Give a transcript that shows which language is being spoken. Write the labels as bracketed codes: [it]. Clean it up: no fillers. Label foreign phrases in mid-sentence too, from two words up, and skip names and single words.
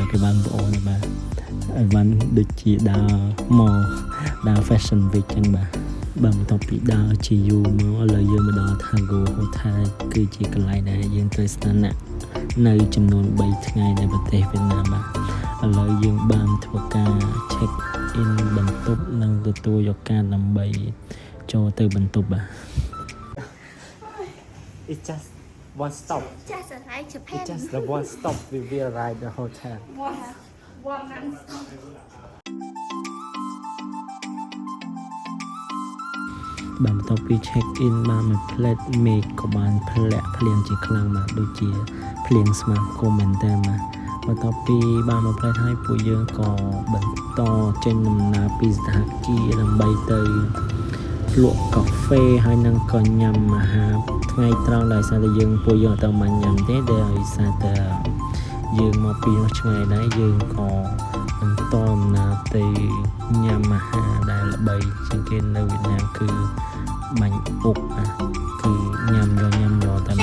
[km] កបានបងអូនទេបាទអីវ៉ាន់ដូចជាដើរមកដើរ [en] fashion week [km] ចឹងបាទបន្ទាប់ពីដើរជាយូរមកឥឡូវយើងមកដល់ Thago Hotel គឺជាកន្លែងដែលយើងត្រូវស្នាក់នៅចំនួន3ថ្ងៃនៅប្រទេសវៀតណាមបាទឥឡូវយើងបានធ្វើការ [en] check in [km] បន្ទប់និងទទួលយកការដើម្បីចូលទៅបន្ទប់បាទ [en] It's just one stop Just like Japan. It's just the one stop we will arrive the hotel One non-stop. [km] បានបន្ទាប់ពី [en] check in [km] បានមួយផ្លែតមេឃក៏បានធ្លាក់ភ្លៀងជាខ្លាំងបាទដូចជាភ្លៀងស្មារតីមែនតើ បាទបន្ទាប់ពីបានមួយផ្លែតហើយពួកយើងក៏បន្តចេញដំណើរពីស្ថានភាពដើម្បីទៅលក់កាហ្វេហើយនឹងក៏ញ៉ាំអាហារថ្ងៃត្រង់ដោយសារតែពួកយើងអត់បានញ៉ាំទេដោយសារតែយើងមកពីនោះឆ្ងាយដែរយើងក៏បន្តដំណើរទៅញ៉ាំអាហារដែលល្បីជាងគេនៅវៀតណាមគឺបាញ់អុកគឺញ៉ាំយកតែមក